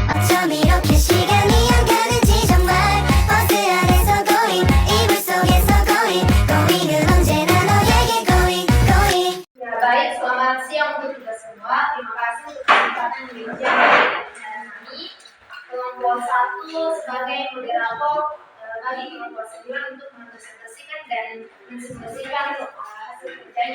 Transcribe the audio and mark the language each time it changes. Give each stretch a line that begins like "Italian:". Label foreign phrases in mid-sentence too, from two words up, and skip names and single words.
Korean: 이렇게 시간이 안 가는지 정말 버스 안에서 going 이불 속에서 going은 언제나 너에게 going.
Indonesian: Ya baik, selamat siang untuk kita semua. Terima kasih untuk kesempatan berbincang dengan kami. Kelompok 1 sebagai moderator bagi kelompok 9 untuk mempresentasikan dan mensimulasikan hasil kerjanya.